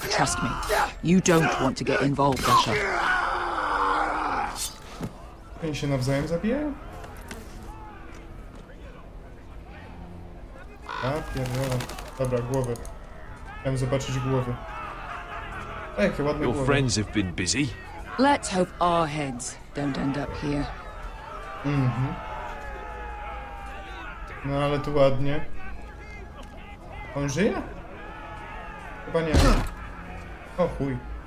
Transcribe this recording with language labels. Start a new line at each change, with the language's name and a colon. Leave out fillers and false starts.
English: Trust me, you don't want to get involved, Asher.
Polish: Oni się nawzajem zabijają? A, pierdolę. Dobra, głowy. Chciałem zobaczyć głowy. O, jakie ładne
English: Your
Polish: głowy.
English: friends have been busy. Let's hope our heads don't end up here.
Polish: No ale tu ładnie. On żyje? Chyba nie. O chuj.